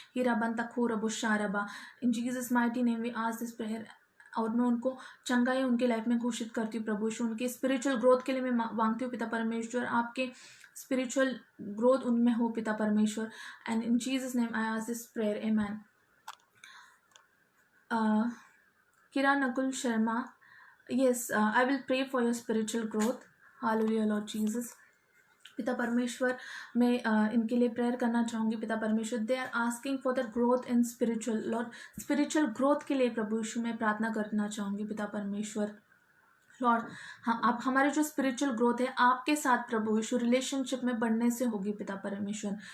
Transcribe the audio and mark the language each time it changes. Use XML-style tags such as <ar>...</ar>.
<en>हीरा बंता खो रबो शारबा, in Jesus mighty name we ask this prayer.</en> <hi>और मैं उनको चंगाई उनके लाइफ में घोषित करती हूँ प्रभु यीशु। उनके स्पिरिचुअल ग्रोथ के लिए मैं मांगती हूँ पिता परमेश्वर, आपके स्पिरिचुअल ग्रोथ उनमें हो पिता परमेश्वर।</hi> <en>And in Jesus name I ask this prayer, amen. किरा Nakul Sharma, yes, I will pray for your spiritual growth. Hallelujah, Lord Jesus.</en> <hi>पिता परमेश्वर मैं इनके लिए प्रेयर करना चाहूँगी पिता परमेश्वर।</hi> <en>they are asking for the growth in spiritual,</en> <hi>Lord spiritual growth के लिए प्रभु यीशु मैं प्रार्थना करना चाहूँगी पिता परमेश्वर। लॉर्ड हाँ, आप हमारे जो स्पिरिचुअल ग्रोथ है आपके साथ प्रभु यीशु रिलेशनशिप में बढ़ने से होगी पिता परमेश्वर।</hi>